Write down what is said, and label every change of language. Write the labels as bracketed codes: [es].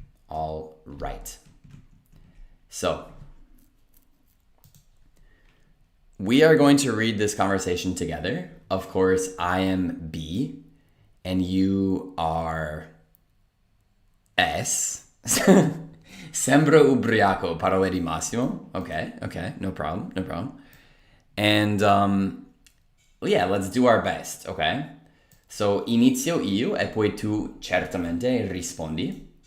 [en] All right. So, we are going to read this conversation together. Of course, I am B, and you are S. [it] Sembra ubriaco, parole di Massimo. [en] Okay, no problem. And, yeah, let's do our best, okay? [it] So, inizio io e poi tu certamente rispondi.